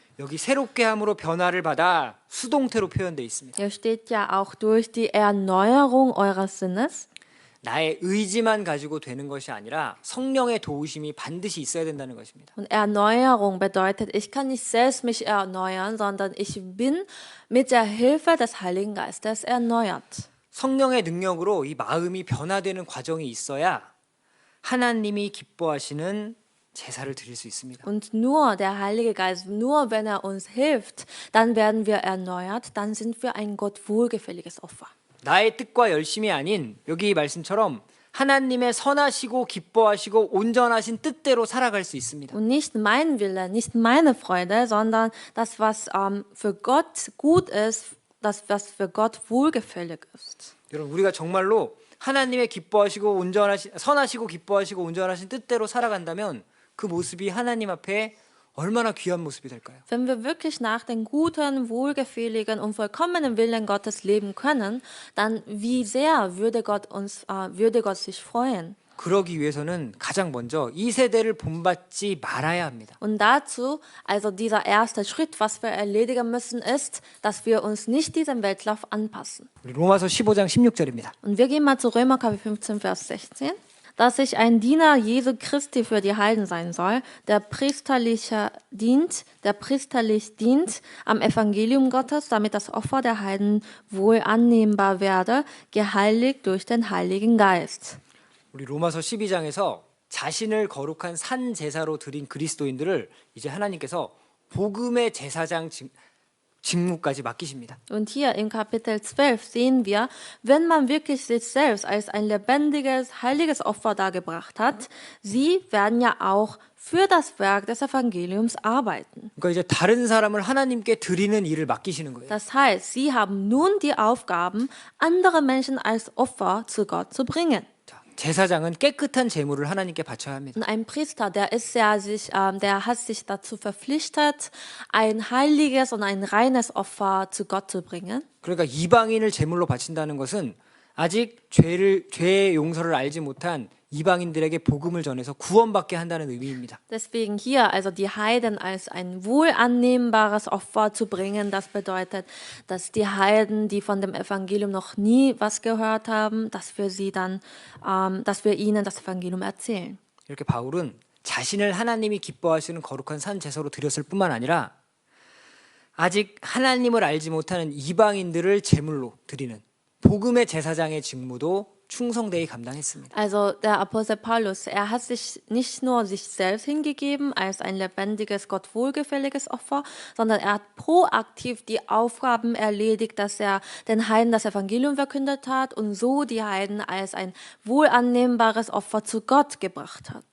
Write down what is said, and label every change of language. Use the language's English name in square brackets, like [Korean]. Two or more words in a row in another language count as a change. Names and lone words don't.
[Korean] 여기 새롭게 함으로 변화를 받아 수동태로 표현되어 있습니다. [German] Hier steht ja auch durch die Erneuerung eures Sinnes. [Korean] 나의 의지만 가지고 되는 것이 아니라 성령의 도우심이 반드시 있어야 된다는 것입니다. [German] Und Erneuerung bedeutet, ich kann nicht selbst mich erneuern, sondern ich bin mit der Hilfe des Heiligen Geistes erneuert. [Korean] 성령의 능력으로 이 마음이 변화되는 과정이 있어야 하나님이 기뻐하시는 제사를 드릴 수 있습니다. [German] Und nur der Heilige Geist, nur wenn er uns hilft, dann werden wir erneuert, dann sind wir ein Gott wohlgefälliges Opfer. [Korean] 나의 뜻과 열심이 아닌 여기 말씀처럼 하나님의 선하시고 기뻐하시고 온전하신 뜻대로 살아갈 수 있습니다. [German] Und nicht mein Wille, nicht meine Freude, sondern das, was für Gott gut ist, das, was für Gott wohlgefällig ist. [Korean] 여러분 우리가 정말로 하나님의 기뻐하시고 온전하신 선하시고 기뻐하시고 온전하신 뜻대로 살아간다면 그 모습이 하나님 앞에 얼마나 귀한 모습이 될까요? [German] Wenn wir wirklich nach dem guten, wohlgefälligen und vollkommenen Willen Gottes leben können, dann wie sehr würde Gott sich freuen. [Korean] 그러기 위해서는 가장 먼저 이 세대를 본받지 말아야 합니다. [German] Und dazu, also dieser erste Schritt, was wir erledigen müssen, ist, dass wir uns nicht diesem Weltlauf anpassen. [Korean] 우리 로마서 15장 16절입니다. [German] Und wir gehen mal zu Römer Kapitel 15, Vers 16. Dass ich ein Diener Jesu Christi für die Heiden sein soll, der priesterlich dient am Evangelium Gottes, damit das Opfer der Heiden wohl annehmbar werde, geheiligt durch den Heiligen Geist. [Korean] 우리 로마서 12장에서 자신을 거룩한 산 제사로 드린 그리스도인들을 이제 하나님께서 복음의 제사장 직무까지 맡기십니다. [German] Und hier im Kapitel 12 sehen wir, wenn man wirklich sich selbst als ein lebendiges, heiliges Opfer dargebracht hat, sie werden ja auch für das Werk des Evangeliums arbeiten. [Korean] 그러니까 이제 다른 사람을 하나님께 드리는 일을 맡기시는 거예요. [German] Das heißt, sie haben nun die Aufgaben, andere Menschen als Opfer zu Gott zu bringen. [Korean] 자, 제사장은 깨끗한 제물을 하나님께 바쳐야 합니다. [German] Und ein Priester, der hat sich dazu verpflichtet, ein heiliges und ein reines Opfer zu Gott zu bringen. [Korean] 그러니까 이방인을 제물로 바친다는 것은 아직 죄의 용서를 알지 못한 이방인들에게 복음을 전해서 구원받게 한다는 의미입니다. [German] Deswegen hier, also die Heiden als ein wohlannehmbares Opfer zu bringen, das bedeutet, dass die Heiden, die von dem Evangelium noch nie was gehört haben, dass wir ihnen das Evangelium erzählen. [Korean] 이렇게 바울은 자신을 하나님이 기뻐하시는 거룩한 산 제사로 드렸을 뿐만 아니라 아직 하나님을 알지 못하는 이방인들을 제물로 드리는 복음의 제사장의 직무도 충성되이 감당했습니다. [German] Also der Apostel Paulus, er hat sich nicht nur sich selbst hingegeben als ein lebendiges, Gott wohlgefälliges Opfer, sondern er hat proaktiv die Aufgaben erledigt, dass er den Heiden das Evangelium verkündet hat und so die Heiden als ein wohlannehmbares Opfer zu Gott gebracht hat.